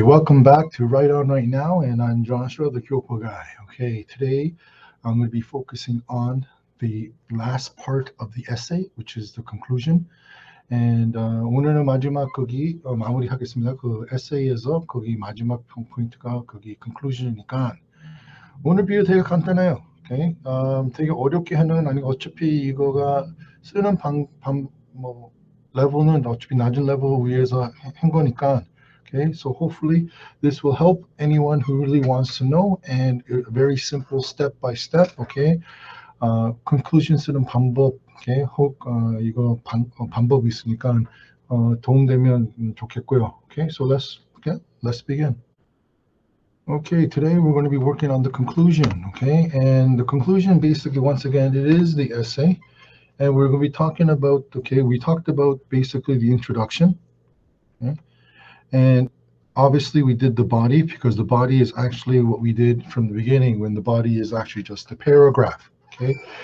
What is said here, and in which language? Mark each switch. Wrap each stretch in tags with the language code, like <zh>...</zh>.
<en>Welcome back to Right On Right Now, and I'm Joshua, the Kyopo guy. Okay, today I'm going to be focusing on the last part of the essay, which is the conclusion.</en> <ko>And 오늘은 마지막 거기 마무리하겠습니다. 그 에세이에서 거기 마지막 포인트가 거기 conclusion이니까 오늘 비유 되게 간단해요.</ko> <en>Okay?</en> <ko>되게 어렵게 하는 건 아니고 어차피 이거가 쓰는 뭐 레벨은 어차피 낮은 레벨 위에서 한 거니까.</ko> <en>Okay, so hopefully this will help anyone who really wants to know, and a very simple step by step.</en> <ko>Okay, conclusion 쓰는 방법. Okay, 혹 이거 방법이 있으니까 도움되면 좋겠고요.</ko> <en>Okay, so let's begin. Okay, today we're going to be working on the conclusion, okay? And the conclusion, basically, once again, it is the essay. And we're going to be talking about, okay, we talked about basically the introduction. Okay? And obviously we did the body because the body is actually what we did from the beginning, when the body is actually just a paragraph, okay?</en>